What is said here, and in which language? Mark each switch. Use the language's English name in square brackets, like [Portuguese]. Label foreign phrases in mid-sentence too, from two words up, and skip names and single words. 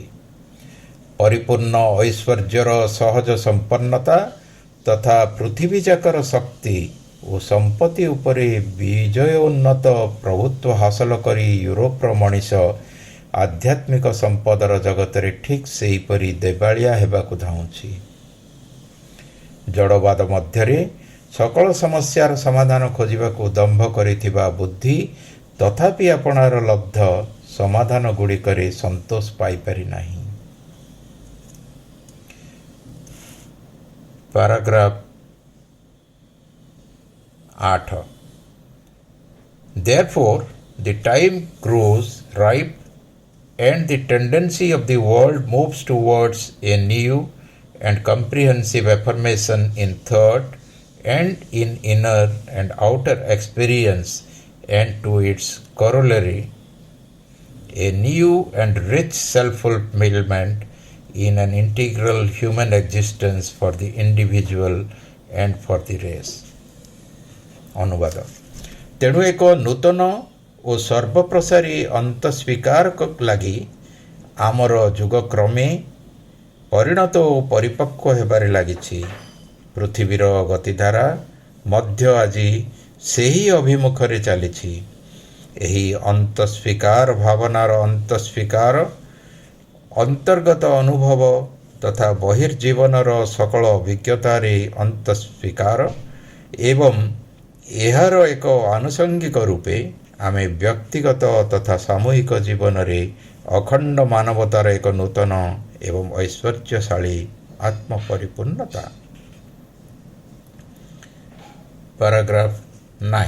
[Odia] ପରିପୂର୍ଣ୍ଣ ଐଶ୍ୱର୍ଯ୍ୟର ସହଜ ସମ୍ପନ୍ନତା ତଥା ପୃଥିବୀଯାକର ଶକ୍ତି ଓ ସମ୍ପତ୍ତି ଉପରେ ବିଜୟୋନ୍ନତ ପ୍ରଭୁତ୍ୱ ହାସଲ କରି ୟୁରୋପର ମଣିଷ ଆଧ୍ୟାତ୍ମିକ ସମ୍ପଦର ଜଗତରେ ଠିକ୍ ସେହିପରି ଦେବାଳିଆ ହେବାକୁ ଧାଉଁଛି। ଜଡ଼ବାଦ ମଧ୍ୟରେ ସକଳ ସମସ୍ୟାର ସମାଧାନ ଖୋଜିବାକୁ ଦମ୍ଭ କରିଥିବା ବୁଦ୍ଧି ତଥାପି ଆପଣାର ଲବ୍ଧ ସମାଧାନ ଗୁଡ଼ିକରେ ସନ୍ତୋଷ ପାଇପାରି ନାହିଁ। [English] Paragraph 8. Therefore, the time grows ripe and the tendency of the world moves towards a new and comprehensive affirmation in thought and in inner and outer experience, and to its corollary, a new and rich self-fulfillment in an integral human existence for the individual and for the race. [Odia] ଅନୁବାଦ। ତେଣୁ ଏକ ନୂତନ ଔର ସର୍ବପ୍ରସାରୀ ଅନ୍ତ ସ୍ୱୀକାର ଲଗୀ ଆମର ଜୁଗକ୍ରମେ ପରିଣତ ଔର ପରିପକ୍ୱ ହେବାରେ ଲାଗିଛି। ପୃଥ୍ୱୀର ଗତିଧାରା ମଧ୍ୟ ଆଜ ସେହୀ ଅଭିମୁଖରେ ଚଳିଛି। ଏହୀ ଅନ୍ତସ୍ୱୀକାର ଭାବନାର ଅନ୍ତସ୍ୱୀକାର ଅନ୍ତର୍ଗତ ଅନୁଭବ ତଥା ବହିର୍ଜୀବନର ସକଳ ଅଭିଜ୍ଞତାର ଅନ୍ତସ୍ୱୀକାର ଏବଂ ଏହାର ଏକ ଆନୁଷଙ୍ଗିକ ରୂପେ ଆମେ ବ୍ୟକ୍ତିଗତ ତଥା ସାମୂହିକ ଜୀବନ ରେ ଅଖଣ୍ଡ ମାନବତାର ଏକ ନୂତନ ଏବଂ ଐଶ୍ୱର୍ଯ୍ୟଶାଳୀ ଆତ୍ମପରିପୂର୍ଣ୍ଣତା। [English] Paragraph 9.